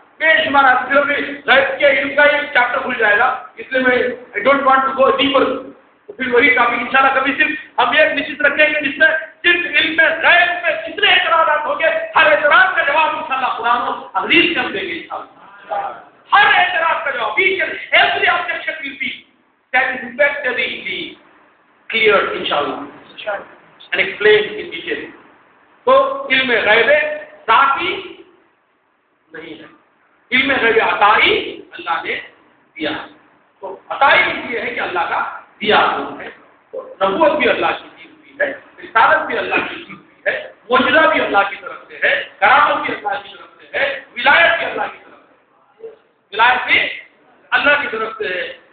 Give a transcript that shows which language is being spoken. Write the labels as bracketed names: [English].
[Urdu] بے شمار غیب کے علم کا ایک چیپٹر کھل جائے گا, اس لیے میں [English] I don't want to go deeper. [Urdu] تو پھر وہی ٹاپک انشاءاللہ کبھی صرف ہم ایک نشچت رکھیں گے جس میں صرف علم میں غیب میں جتنے اعتراضات ہوں گے ہر اعتراض کا جواب انشاءاللہ قرآن و حدیث سے ہم دیں گے انشاءاللہ. ہر اعتراض کا جواب [English] every objection will be satisfactorily cleared inshallah and explained in detail. [Urdu] تو علم غیب ذاتی نہیں ہے, علم غیب عطائی اللہ نے دیا. تو عطائی اس لیے ہے کہ اللہ کا دیا ہے. تو نبوت بھی اللہ کی دی ہوئی ہے, رسالت بھی اللہ کی دی ہوئی ہے, معجزہ بھی اللہ کی طرف سے ہے, کرامت بھی اللہ کی طرف سے ہے, ولایت بھی اللہ کی طرف سے ہے, ولایت بھی اللہ کی طرف سے ہے.